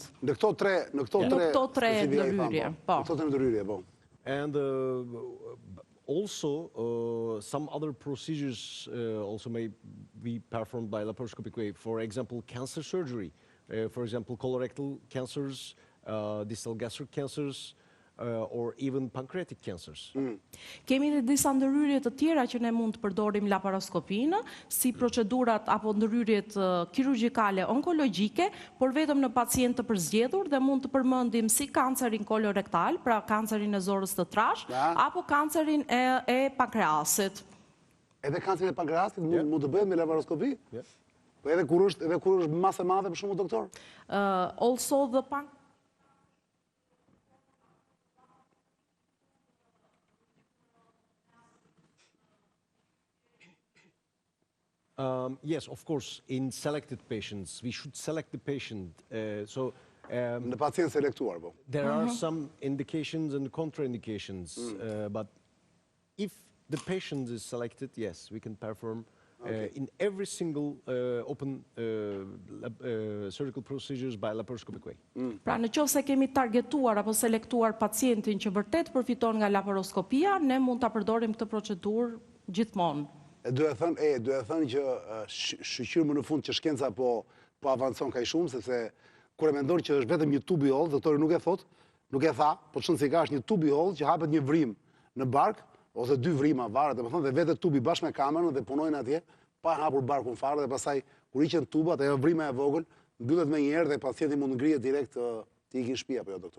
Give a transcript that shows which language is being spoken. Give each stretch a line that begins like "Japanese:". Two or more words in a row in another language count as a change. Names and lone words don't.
Albanian: Në këto tre ndërhyrje, po. Në këto 3 ndërhyrje, po.
English: And also, some other procedures also may be performed by laparoscopic way. For example, cancer surgery. For example, colorectal cancers, distal gastric cancers, or even pancreatic cancers.
Albanian: Kemi edhe disa ndërhyrje të tjera që ne mund të përdorim laparoskopinë, si procedurat apo ndërhyrjet kirurgjikale onkologjike, por vetëm në pacientë të përzgjedhur dhe mund të përmendim si kancerin kolorektal, pra kancerin e zorës të trash, apo kancerin e pankreasit. Edhe kancerin e pankreasit mund të bëhet me laparoskopi? Po edhe kur është masë e madhe për shembull, doktor?
English: Also the Yes, of course, in selected patients, we should select the patient.
Albanian: Në pacient selektuar, po.
English: There are some indications and contraindications, but if the patient is selected, yes, we can perform in every single open surgical procedures by laparoscopic way.
Albanian: Pra në qoftë se kemi targetuar apo selektuar pacientin që vërtet përfiton nga laparoskopia, ne mund ta përdorim këtë procedurë gjithmonë. Duhet thënë që shqyrë më në fund që shkenca po avancon kaq shumë, sepse kur e mendon që është vetëm një tub i hollë, doktori nuk e tha, po çon si ka është një tub i hollë që hapet një vrim në bark ose 2 vrima varet, domethënë dhe vetë tubi bashkë me kamerën dhe punojnë atje pa hapur barkun fare dhe pastaj kur hiqen tubat, ajo vrima e vogël mbyllet më një herë dhe pacienti mund ngrihet direkt të ikë në shtëpi apo jo, doktor?